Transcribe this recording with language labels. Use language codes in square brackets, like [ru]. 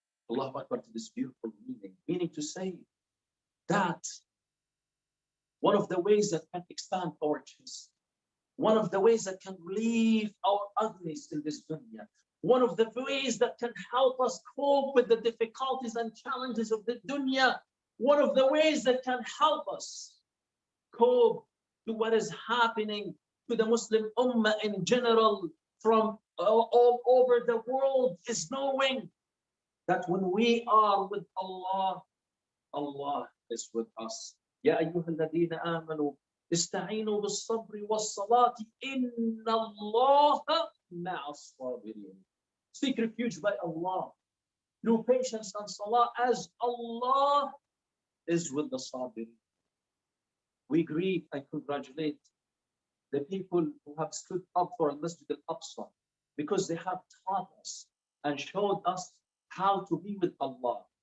[en] Allahu Akbar, to this beautiful meaning to say that one of the ways that can expand our chest, one of the ways that can relieve our ugliness in this dunya, one of the ways that can help us cope with the difficulties and challenges of the dunya, one of the ways that can help us cope to what is happening to the Muslim ummah in general from all over the world is knowing that when we are with Allah, Allah is with us. [ar] يا أيها الذين آمنوا استعينوا بالصبر والصلاة إن الله مع الصابرين. [en] Seek refuge by Allah through patience and salah, as Allah is with the sabirin. We greet and congratulate the people who have stood up for Masjid al-Aqsa, because they have taught us and showed us how to be with Allah.